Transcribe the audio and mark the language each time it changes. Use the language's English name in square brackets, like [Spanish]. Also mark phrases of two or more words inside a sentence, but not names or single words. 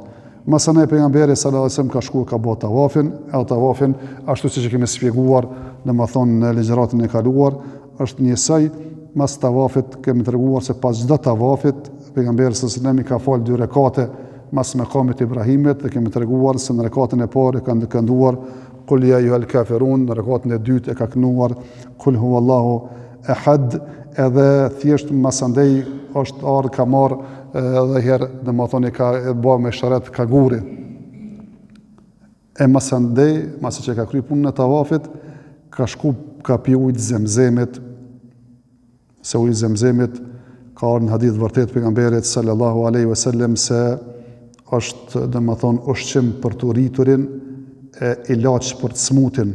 [Albanian] Masane pejgamberi [Arabic] sallallahu alajhi wasallam [Albanian] ka shkuar ka bota tavafin, tavafin ashtu siç e kemi sqaruar domethënë në ligjëratën e kaluar, është njësoj mas tavafit kemi treguar se pas çdo tavafit pejgamberi [Arabic] sallallahu alajhi wasallam [Albanian] ka fal 2 rekate mas makamit Ibrahimit, dhe kemi treguar se në rekatën e parë ka kënduar [Arabic] Qul ya ayyuhal kafirun, [Albanian] në rekatën e dytë e ka kënuar [Arabic] Qul huwallahu ahad, [Albanian] edhe thjesht masandej është ardhur ka marr edhe herë domethënë ka bë me sharet ka guri. E masandej, masi që ka kry punën e tavafit, ka shku ka pi ujë Zemzemit, se ujë Zemzemit ka ardhur në hadith vërtet pejgamberit [Arabic] sallallahu alaihi wasallam [Albanian] se është domethënë ushqim për të rriturin e ilaç për të smutin.